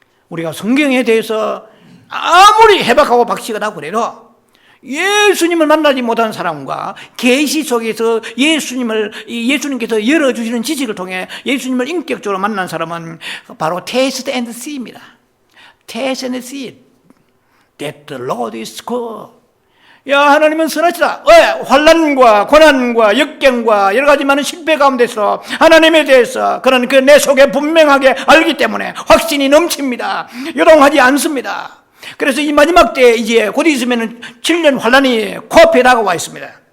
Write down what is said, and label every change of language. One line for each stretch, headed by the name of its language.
Korean: 우리가 성경에 대해서 아무리 해박하고 박식을 하고 그래도 예수님을 만나지 못한 사람과 계시 속에서 예수님께서 열어주시는 지식을 통해 예수님을 인격적으로 만난 사람은 바로
English: taste and see
Korean: 입니다.
English: taste and see that the Lord is good.
Korean: 야, 하나님은 선하시다. 왜? 환난과 고난과 역경과 여러 가지 많은 실패 가운데서 하나님에 대해서 그런 그 내 속에 분명하게 알기 때문에 확신이 넘칩니다. 요동하지 않습니다. 그래서 이 마지막 때 이제 곧 있으면 7년 환난이 코앞에 다가와 있습니다.